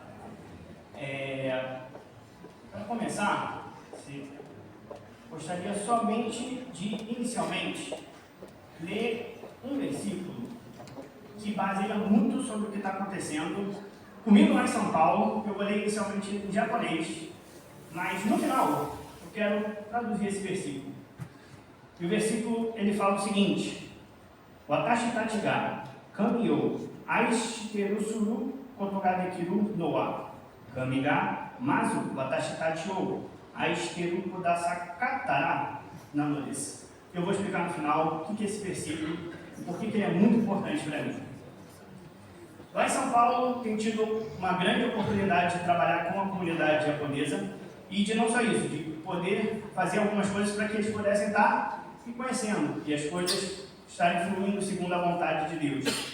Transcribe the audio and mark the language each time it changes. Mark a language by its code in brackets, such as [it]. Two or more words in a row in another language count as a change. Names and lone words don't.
[pt] Para começar, gostaria somente de, inicialmente, ler um versículo que baseia muito sobre o que está acontecendo comigo lá em São Paulo. Eu vou ler inicialmente em japonês, mas no final eu quero traduzir esse versículo. E o versículo ele fala o seguinte: [ja] 私たちが神を愛してるすることができるのは神がまず私たちを愛してるくださかたらなのです. [pt] Eu vou explicar no final o que é esse versículo e por que ele é muito importante para mim. Lá em São Paulo, tenho tido uma grande oportunidade de trabalhar com a comunidade japonesa e de não só isso, de poder fazer algumas coisas para que eles pudessem estar me conhecendo e as coisas estarem fluindo segundo a vontade de Deus.